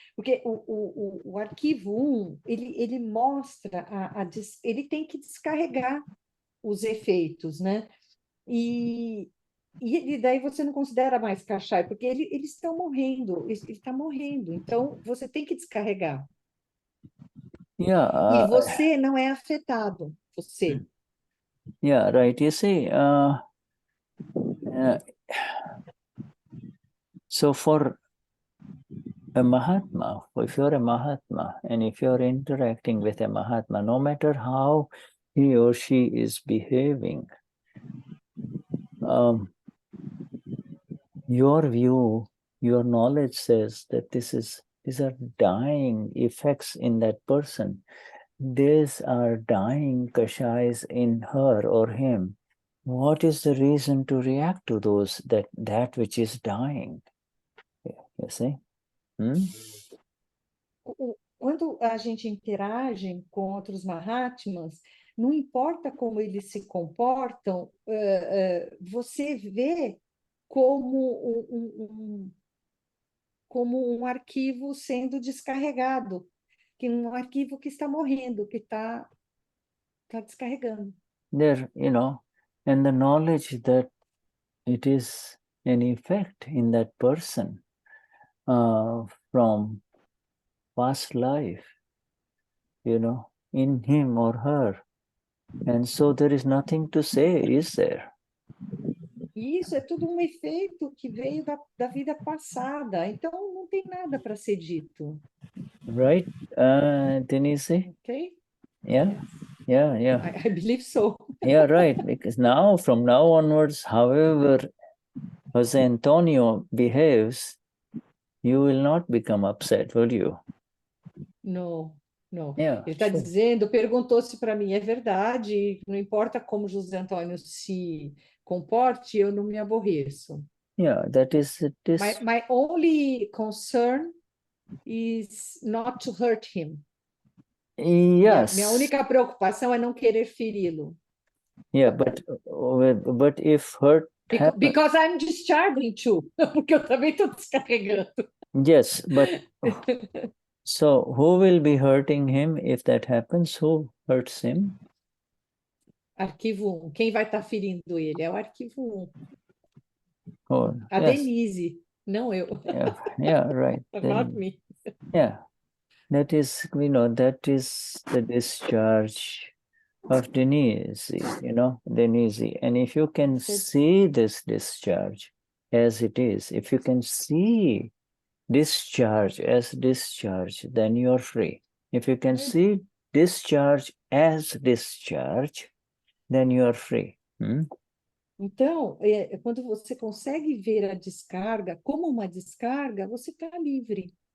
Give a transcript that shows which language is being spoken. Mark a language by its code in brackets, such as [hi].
[pt] Porque o arquivo 1, ele mostra, ele tem que descarregar os efeitos, né? E daí você não considera mais cachai, porque eles estão morrendo, ele está morrendo, então você tem que descarregar. E você não é afetado, você. [en] Yeah, right. You see, so for a Mahatma, if you're a Mahatma, and if you're interacting with a Mahatma, no matter how he or she is behaving, your view, your knowledge says that these are dying effects in that person. These are dying Kashais in her or him. What is the reason to react to those, that which is dying? You see? [pt] Quando a gente interage com outros Mahatmas, não importa como eles se comportam, você vê como um arquivo sendo descarregado, que um arquivo que está morrendo, que está Está descarregando. [en] There, and the knowledge that it is an effect in that person from past life, in him or her. And so there is nothing to say, is there? [pt] E isso é tudo um efeito que veio da vida passada. Então, não tem nada para ser dito. [en] Right, Denize? Ok? Yeah, Yes. yeah. I believe so. Yeah, right. Because from now onwards, however Jose Antonio behaves, you will not become upset, will you? [pt] Não, não. [en] Yeah, [pt] Ele está dizendo, perguntou-se para mim, é verdade, não importa como José Antônio se comporte, eu não me aborreço. [en] Yeah, that is it. My only concern is not to hurt him. Yes. [pt] Minha única preocupação é não querer feri-lo. [en] Yeah, but if hurt happens... Because I'm discharging too, [pt] porque eu também estou descarregando. [en] Yes, but so who will be hurting him if that happens? Who hurts him? [pt] Arquivo 1. Quem vai estar ferindo ele? É o arquivo 1. [en] Oh, A yes. [pt] Denize, não eu. [en] Yeah, right. Not me. Yeah, that is, that is the discharge of Denize, Denize. And if you can see this discharge as it is, if you can see discharge as discharge, then you're free. If you can see discharge as discharge, then you're free. [pt] Então, quando você consegue ver a descarga como uma descarga, você está livre.